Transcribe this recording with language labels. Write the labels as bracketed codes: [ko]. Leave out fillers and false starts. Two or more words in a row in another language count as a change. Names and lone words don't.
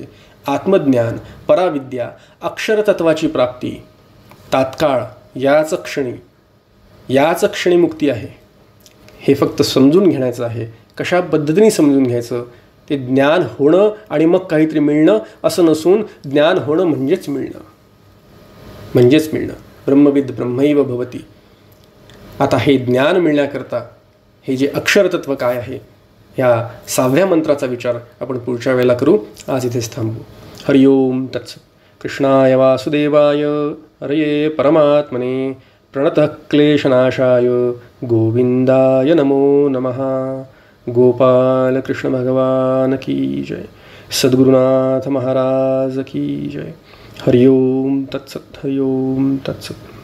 [mr] आत्मज्ञान, पराविद्या, अक्षरतत्वाची प्राप्ती तात्काळ याच क्षणी मुक्ती आहे. हे फक्त समजून घेण्याचं आहे. कशा पद्धतीने समजून घ्यायचं, ते ज्ञान होणं आणि मग काहीतरी मिळणं असं नसून ज्ञान होणं म्हणजेच मिळणं. [sa] ब्रह्मविद ब्रह्मैव भवती. [mr] आता हे ज्ञान मिळण्याकरता हे जे अक्षरतत्व काय आहे, ह्या 6व्या मंत्राचा विचार आपण पुढच्या वेळेला करू. आज इथेच थांबू. [sa] हरि ओम तत्सत्. कृष्णाय वासुदेवाय हरये परमात्मने प्रणतः क्लेशनाशाय गोविंदाय नमो नमः. [hi] गोपाल कृष्ण भगवान की जय. सद्गुरुनाथ महाराज की जय. [sa] हरि ओम तत्सत्. हरि ओम तत्सत्.